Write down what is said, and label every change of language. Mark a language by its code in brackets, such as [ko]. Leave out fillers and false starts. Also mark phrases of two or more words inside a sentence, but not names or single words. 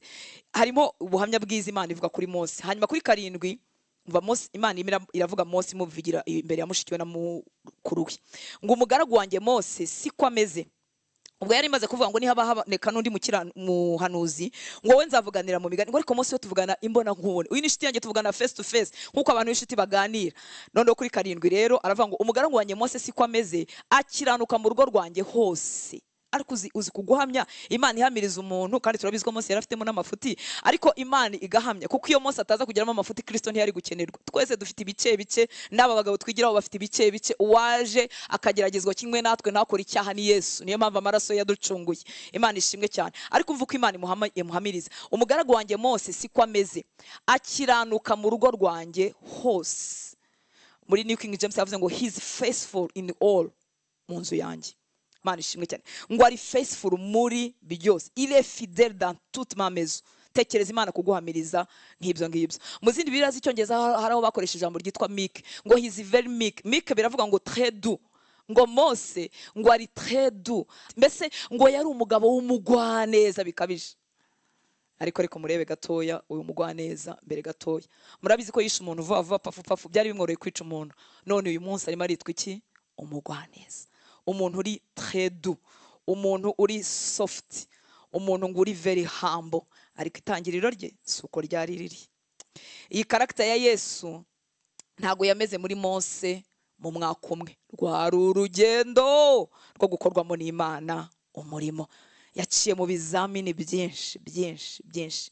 [rw] Harimo ubuhamya bwiza Imana ivuga kuri Mose. Hanyuma kuri 7 umva Mose, Imana iravuga Mose imuvugira imbere ya mushikiwe na mukuru we ngo umugaragu wanjye Mose siko ameze. Ubwo yari imaze kuvuga ngo nihaba haboneka n'undi muhanuzi ngo we nzavuganira mu migani, ngo ariko Mose we tuvugana imbona nkubone, uyu ni inshuti yanjye tuvugana [en] face to face [rw] nkuko abantu b'inshuti baganira. None kuri 7 rero aravuga ngo umugaragu wanjye Mose siko ameze, akiranuka mu rugo rwanjye hose. Ariko uzi kuguhamya Imana ihamiriza umuntu, kandi turabizi ko Mose yarafitemo n'amafuti, ariko Imana igahamya kuko iyo Mose ataza kugeramo amafuti Kristo ntiyari gukenerwa. Twese dufite ibice n'aba bagabo twigiraho bafite ibice. Uwaje akageragezwa kimwe natwe ntakora icyaha ni Yesu, niyo mpamvu amaraso yaducunguye. Imana ishimwe cyane. Ariko umva uko Imana imuhamiriza, umugaragu wanjye Mose siko ameze, akiranuka mu rugo rwanjye hose. Muri New King James yavuze ngo [en] he is faithful in all, [rw] mu nzu yanjye. Imana ishimwe cyane. Ngo ari faithful muri byose, [fr] il est fidèle dans toute ma maison. [rw] Tekereza Imana kuguhamiriza nk'ibyo ngibyo. Mu zindi Bibiliya z'Icyongereza hari aho bakoresheje ijambo ryitwa meek, ngo [en] he is very meek. [rw] Meek biravuga ngo [fr] très doux. [rw] Ngo Mose ngo ari [fr] très doux, [rw] mbese ngo yari umugabo w'umugwaneza bikabije. Ariko murebe gatoya uyu mugwaneza mbere gatoya, murabizi ko yishe umuntu vuba pafu byari bimworoye kwica umuntu. None uyu munsi arimo aritwa iki? Umugwaneza. Umuntu uri [fr] très doux, [rw] umuntu uri soft, umuntu ngo uri [en] very humble. [rw] Ariko itangiriro rye suko ryari riri. Iyi karakter ya Yesu ntago yameze muri Mose mu mwaka umwe, rwari urugendo rwo gukorwamo n'Imana umurimo. Yaciye mu bizamini byinshi.